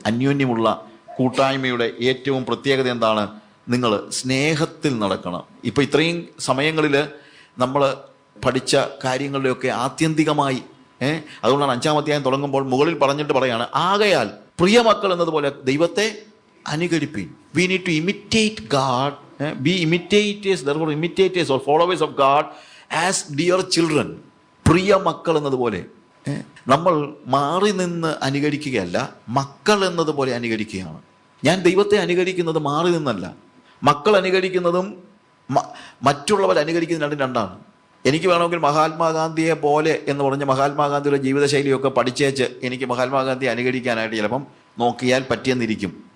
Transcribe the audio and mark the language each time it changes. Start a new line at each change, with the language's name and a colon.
Malayalam: അന്യോന്യമുള്ള കൂട്ടായ്മയുടെ ഏറ്റവും പ്രത്യേകത എന്താണ്? നിങ്ങൾ സ്നേഹത്തിൽ നടക്കണം. ഇപ്പം ഇത്രയും സമയങ്ങളിൽ നമ്മൾ പഠിച്ച കാര്യങ്ങളുടെയൊക്കെ ആത്യന്തികമായി അതുകൊണ്ടാണ് 5-ാം അധ്യായം തുടങ്ങുമ്പോൾ മുകളിൽ പറഞ്ഞിട്ട് പറയാണ്, ആകയാൽ പ്രിയ മക്കൾ എന്നതുപോലെ ദൈവത്തെ അനുകരിപ്പിൻ.
English: We need to imitate God. Be imitators, therefore imitators or followers of God as dear children.
Malayalam: പ്രിയ മക്കൾ എന്നതുപോലെ നമ്മൾ മാറി നിന്ന് അനുകരിക്കുകയല്ല, മക്കൾ എന്നതുപോലെ അനുകരിക്കുകയാണ്. ഞാൻ ദൈവത്തെ അനുകരിക്കുന്നത് മാറി നിന്നല്ല. മക്കൾ അനുകരിക്കുന്നതും മറ്റുള്ളവർ അനുകരിക്കുന്നതും രണ്ടാണ്. എനിക്ക് വേണമെങ്കിൽ മഹാത്മാഗാന്ധിയെ പോലെ എന്ന് പറഞ്ഞ് മഹാത്മാഗാന്ധിയുടെ ജീവിതശൈലിയൊക്കെ പഠിച്ചേച്ച് എനിക്ക് മഹാത്മാഗാന്ധിയെ അനുകരിക്കാനായിട്ട് ചിലപ്പം നോക്കിയാൽ പറ്റിയെന്നിരിക്കും.